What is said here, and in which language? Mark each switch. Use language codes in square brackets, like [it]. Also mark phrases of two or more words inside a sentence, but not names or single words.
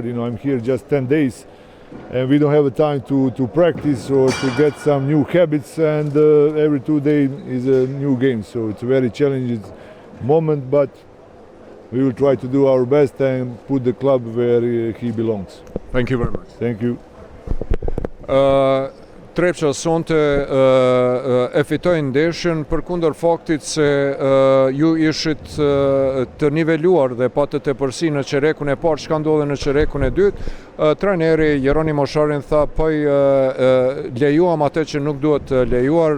[en] I'm here just 10 days and we don't have a time to practice or to get some new habits, and every 2 days is a new game. So it's a very challenging moment, but we will try to do our best and put the club where he belongs. Thank you very much. Thank you. [sq] Trepča sonte e fitoi ndeshjen përkundër faktit se ju ishit të niveluar dhe patët tepërsi në çerekun e parë. Çka ndodhi në çerekun e dytë? Trajneri Jeronimo Sharin tha po lejuam atë që nuk duhet të lejuar.